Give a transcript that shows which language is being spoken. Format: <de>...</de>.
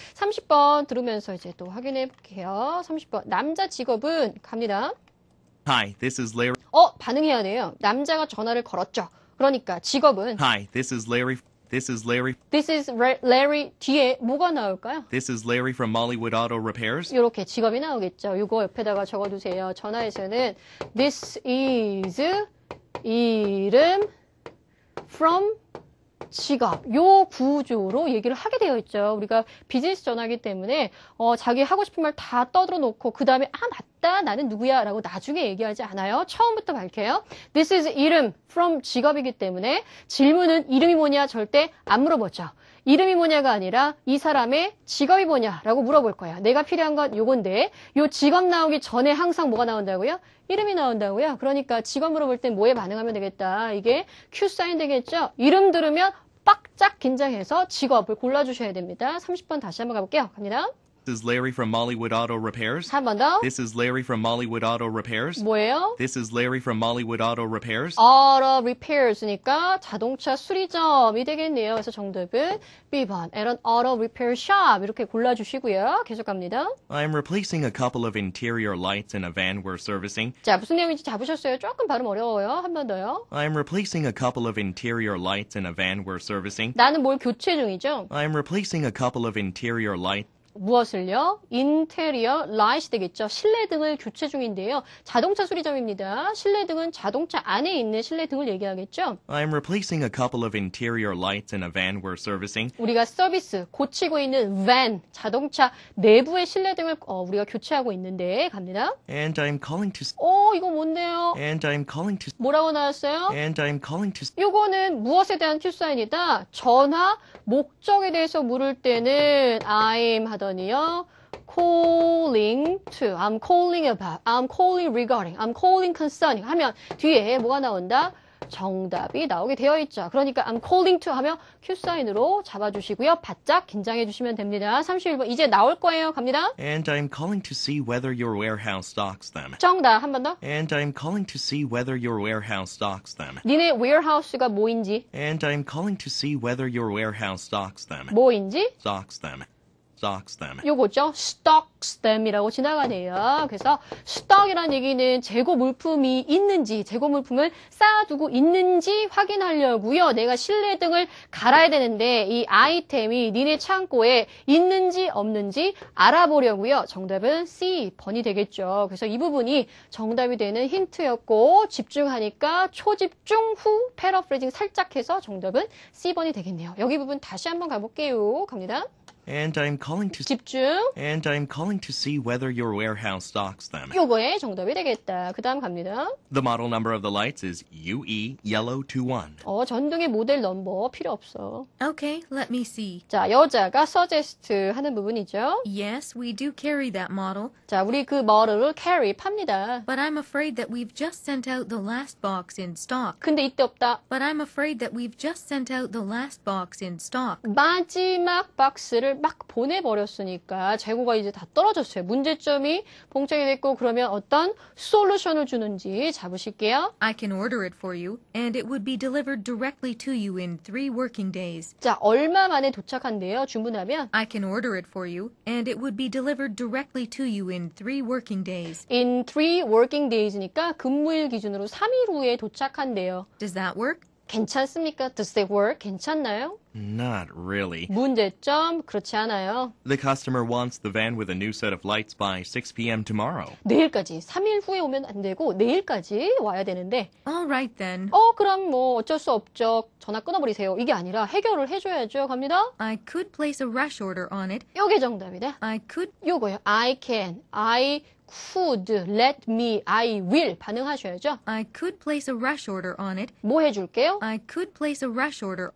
<ko>30번 들으면서 이제 또 확인해 볼게요. 30번. 남자 직업은 갑니다.</ko> <en>Hi, this is Larry.</en> <ko>반응해야 돼요. 남자가 전화를 걸었죠. 그러니까 직업은</ko> <en>Hi, this is Larry. This is Larry. This is Larry</en> <ko>뒤에 뭐가 나올까요?</ko> <en>This is Larry from Mollywood Auto Repairs.</en> <ko>이렇게 직업이 나오겠죠. 이거 옆에다가 적어두세요. 전화에서는</ko> <en>This is</en> <ko>이름 from 직업 요 구조로 얘기를 하게 되어 있죠. 우리가 비즈니스 전화기 때문에 자기 하고 싶은 말 다 떠들어 놓고 그 다음에 맞다 나는 누구야 라고 나중에 얘기하지 않아요. 처음부터 밝혀요.</ko> <en>This is</en> <ko>이름 from 직업이기 때문에 질문은 이름이 뭐냐 절대 안 물어보죠. 이름이 뭐냐가 아니라 이 사람의 직업이 뭐냐라고 물어볼 거야. 내가 필요한 건 요건데 요 직업 나오기 전에 항상 뭐가 나온다고요? 이름이 나온다고요. 그러니까 직업 물어볼 땐 뭐에 반응하면 되겠다. 이게 Q 사인 되겠죠. 이름 들으면 빡짝 긴장해서 직업을 골라주셔야 됩니다. 30번 다시 한번 가볼게요. 갑니다.</ko> <en>This is Larry from Mollywood Auto Repairs.</en> <ko>한 번 더.</ko> <en>This is Larry from Mollywood Auto Repairs.</en> <ko>뭐예요?</ko> <en>This is Larry from Mollywood Auto Repairs.</en> <ko>Auto repairs니까 자동차 수리점이 되겠네요. 그래서 정답은 B번</ko> <en>at an auto repair shop</en> <ko>이렇게 골라주시고요. 계속 갑니다.</ko> <en>I'm replacing a couple of interior lights in a van we're servicing.</en> <ko>자, 무슨 내용인지 잡으셨어요? 조금 발음 어려워요. 한 번 더요.</ko> <en>I'm replacing a couple of interior lights in a van we're servicing.</en> <ko>나는 뭘 교체 중이죠?</ko> <en>I'm replacing a couple of interior lights.</en> <ko>무엇을요? 인테리어 라이트 되겠죠. 실내등을 교체 중인데요. 자동차 수리점입니다. 실내등은 자동차 안에 있는 실내등을 얘기하겠죠.</ko> <en>I'm replacing a couple of interior lights in a van we're servicing.</en> <ko>우리가 서비스, 고치고 있는 van, 자동차 내부의 실내등을 우리가 교체하고 있는데 갑니다.</ko> <en>And I'm calling to.</en> <ko>이거 뭔데요?</ko> <en>And I'm calling to.</en> <ko>뭐라고 나왔어요?</ko> <en>And I'm calling to.</en> <ko>요거는 무엇에 대한 큐사인이다. 전화, 목적에 대해서 물을 때는 I'm 하더니요.</ko> <en>calling to, I'm calling about, I'm calling regarding, I'm calling concerning</en> <ko>하면 뒤에 뭐가 나온다? 정답이 나오게 되어 있죠. 그러니까</ko> <en>I'm calling to</en> <ko>하면 큐사인으로 잡아주시고요. 바짝 긴장해 주시면 됩니다. 31번 이제 나올 거예요. 갑니다.</ko> <en>And I'm calling to see whether your warehouse stocks them.</en> <ko>정답 한 번 더.</ko> <en>And I'm calling to see whether your warehouse stocks them.</en> <ko>니네 warehouse가 뭐인지,</ko> <en>And I'm calling to see whether your warehouse stocks them.</en> <ko>뭐인지</ko> <en>Stocks them. Stocks them.</en> <ko>요거죠.</ko> <en>stocks them</en> <ko>이라고 지나가네요. 그래서 stock이라는 얘기는 재고 물품이 있는지, 재고 물품을 쌓아두고 있는지 확인하려고요. 내가 실내등을 갈아야 되는데 이 아이템이 니네 창고에 있는지 없는지 알아보려고요. 정답은 C, 번이 되겠죠. 그래서 이 부분이 정답이 되는 힌트였고 집중하니까 초집중 후 패러프레이징 살짝 해서 정답은 C번이 되겠네요. 여기 부분 다시 한번 가볼게요. 갑니다.</ko> <en>And I'm calling to.</en> <ko>집중.</ko> <en>And I'm calling to see whether your warehouse stocks them.</en> <ko>요거의 정답이 되겠다. 그 다음 갑니다.</ko> <en>The model number of the lights is UE Yellow 21.</en> <ko>전등의 모델 넘버 필요 없어.</ko> <en>Okay, let me see.</en> <ko>자, 여자가 suggest 하는 부분이죠.</ko> <en>Yes, we do carry that model,</en> <ko>자, 우리 그 머를 carry 팝니다.</ko> <en>but I'm afraid that we've just sent out the last box in stock.</en> <ko>근데 이때 없다.</ko> <en>But I'm afraid that we've just sent out the last box in stock.</en> <ko>마지막 박스를 막 보내버렸으니까 재고가 이제 다 떨어졌어요. 문제점이 봉착이 됐고 그러면 어떤 솔루션을 주는지 잡으실게요.</ko> <en>I can order it for you, and it would be delivered directly to you in 3 working days.</en> <ko>자, 얼마 만에 도착한대요. 주문하면</ko> <en>I can order it for you, and it would be delivered directly to you in 3 working days. in 3 working days</en> <ko>니까 근무일 기준으로 3일 후에 도착한대요.</ko> <en>Does that work?</en> <ko>괜찮습니까?</ko> <en>Does that work?</en> <ko>괜찮나요?</ko> <en>Not really.</en> <ko>문제점 그렇지 않아요.</ko> <en>The customer wants the van with a new set of lights by 6 p.m. tomorrow.</en> <ko>내일까지 3일 후에 오면 안 되고 내일까지 와야 되는데</ko> <en>All right then.</en> <ko>그럼 뭐 어쩔 수 없죠. 전화 끊어버리세요. 이게 아니라 해결을 해줘야죠. 갑니다.</ko> <en>I could place a rush order on it.</en> <ko>요게 정답이다.</ko> <en>I could.</en> <ko>요거요.</ko> <en>I can, I could, let me, I will</en> <ko>반응하셔야죠.</ko> <en>I could place a rush order on it.</en> <ko>뭐 해줄게요?</ko> <en>I could place a rush order.</en>